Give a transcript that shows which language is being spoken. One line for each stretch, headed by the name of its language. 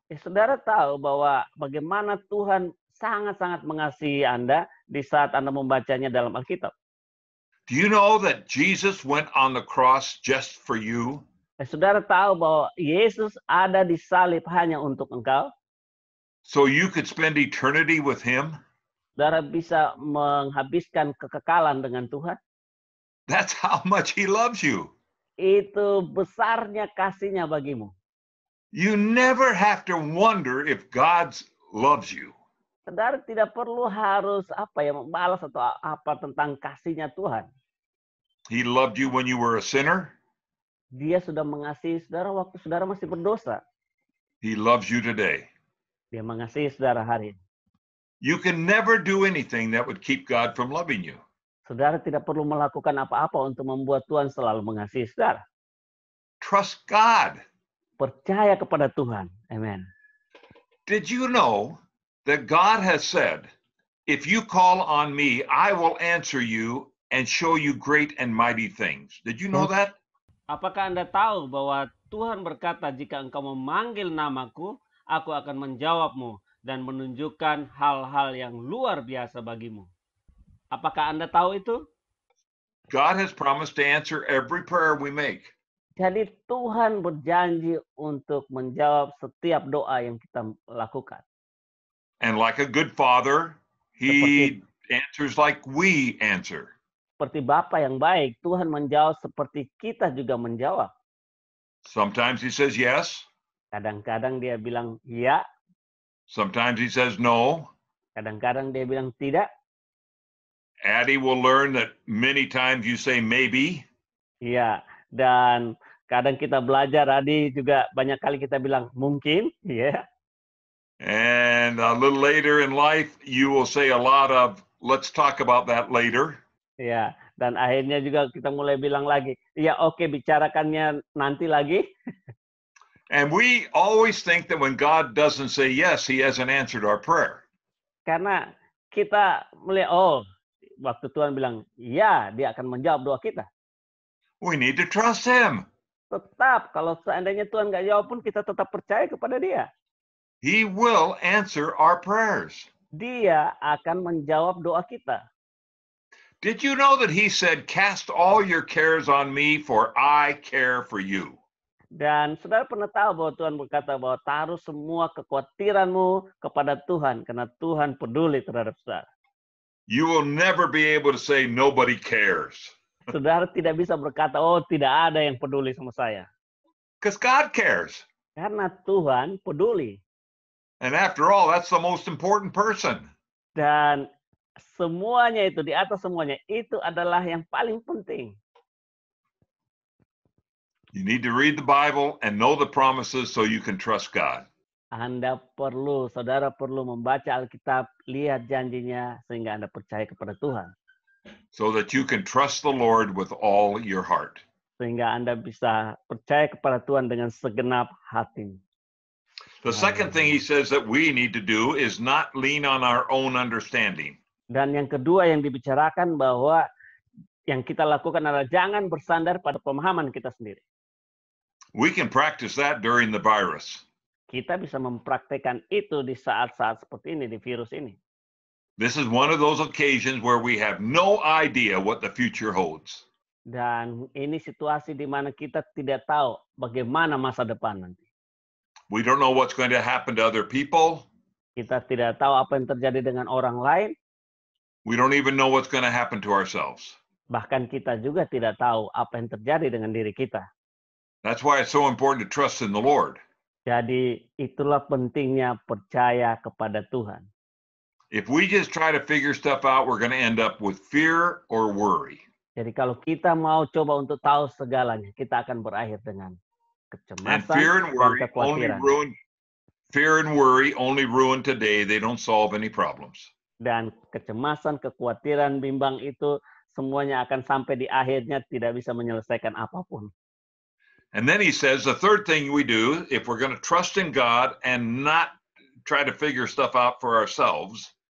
Indonesian: Saudara tahu bahwa bagaimana Tuhan sangat-sangat mengasihi Anda di saat Anda membacanya dalam Alkitab.
English: Do you know that Jesus went on the cross just for you?
Indonesian: Saudara tahu bahwa Yesus ada di salib hanya untuk engkau.
English: So you could spend eternity with him?
Indonesian: Saudara bisa menghabiskan kekekalan dengan Tuhan.
English: That's how much he loves you.
Indonesian: Itu besarnya kasihnya bagimu.
English: You never have to wonder if God loves you.
Indonesian: Saudara tidak perlu harus membalas atau apa tentang kasihnya Tuhan.
English: He loved you when you were a sinner.
Indonesian: Dia sudah mengasihi saudara waktu saudara masih berdosa.
English: He loves you today.
Indonesian: Dia mengasihi saudara hari ini.
English: You can never do anything that would keep God from loving you.
Indonesian: Saudara tidak perlu melakukan apa-apa untuk membuat Tuhan selalu mengasihi saudara.
English: Trust God.
Indonesian: Percaya kepada Tuhan. Amen.
English: Did you know that God has said, if you call on me, I will answer you and show you great and mighty things. Did you know that?
Indonesian: Apakah Anda tahu bahwa Tuhan berkata, jika engkau memanggil namaku, aku akan menjawabmu dan menunjukkan hal-hal yang luar biasa bagimu. Apakah Anda tahu itu?
English: God has promised to answer every prayer we make.
Indonesian: Jadi Tuhan berjanji untuk menjawab setiap doa yang kita lakukan.
English: And like a good father, he answers like we answer.
Indonesian: Seperti Bapa yang baik, Tuhan menjawab seperti kita juga menjawab.
English: Sometimes he says yes.
Indonesian: Kadang-kadang dia bilang iya.
English: Sometimes he says no.
Indonesian: Kadang-kadang dia bilang tidak.
English: Addie will learn that many times you say maybe.
Indonesian: Iya, dan kadang kita belajar, Adi juga banyak kali kita bilang mungkin, iya.
English: And a little later in life, you will say a lot of, let's talk about that later.
Indonesian: Ya, dan akhirnya juga kita mulai bilang lagi, ya oke, bicarakannya nanti lagi.
English: And we always think that when God doesn't say yes, he hasn't answered our prayer.
Indonesian: Karena kita melihat, waktu Tuhan bilang, ya, dia akan menjawab doa kita.
English: We need to trust him.
Indonesian: Tetap, kalau seandainya Tuhan nggak jawab pun, kita tetap percaya kepada dia.
English: He will answer our prayers.
Indonesian: Dia akan menjawab doa kita.
English: Did you know that he said, cast all your cares on me, for I care for you?
Indonesian: Dan saudara pernah tahu bahwa Tuhan berkata bahwa taruh semua kekhawatiranmu kepada Tuhan, karena Tuhan peduli terhadap saudara.
English: You will never be able to say nobody cares.
Indonesian: Saudara tidak bisa berkata, tidak ada yang peduli sama saya.
English: Because God cares.
Indonesian: Karena Tuhan peduli.
English: And after all, that's the most important person.
Indonesian: Dan semuanya itu, di atas semuanya, itu adalah yang paling penting.
English: You need to read the Bible and know the promises so you can trust God.
Indonesian: Saudara perlu membaca Alkitab, lihat janjinya, sehingga Anda percaya kepada Tuhan.
English: So that you can trust the Lord with all your heart.
Indonesian: Sehingga Anda bisa percaya kepada Tuhan dengan segenap hati.
English: The second thing he says that we need to do is not lean on our own understanding.
Indonesian: Dan yang kedua yang dibicarakan bahwa yang kita lakukan adalah jangan bersandar pada pemahaman kita sendiri.
English: We can practice that during the virus.
Indonesian: Kita bisa mempraktekkan itu di saat-saat seperti ini, di virus ini.
English: This is one of those occasions where we have no idea what the future holds.
Indonesian: Dan ini situasi di mana kita tidak tahu bagaimana masa depan nanti.
English: We don't know what's going to happen to other people.
Indonesian: Kita tidak tahu apa yang terjadi dengan orang lain.
English: We don't even know what's going to happen to ourselves.
Indonesian: Bahkan kita juga tidak tahu apa yang terjadi dengan diri kita.
English: That's why it's so important to trust in the Lord.
Indonesian: Jadi itulah pentingnya percaya kepada Tuhan.
English: If we just try to figure stuff out, we're going to end up with fear or worry.
Indonesian: Jadi kalau kita mau coba untuk tahu segalanya, kita akan berakhir dengan
English: And
Indonesian: kecemasan dan kekhawatiran.
English: fear and worry only ruin today. They don't solve any problems.
Indonesian: Dan kecemasan, kekhawatiran, bimbang itu semuanya akan sampai di akhirnya tidak bisa menyelesaikan apapun.
English: And then he says the third thing we do, if we're going to trust in God and not try to figure stuff out for ourselves,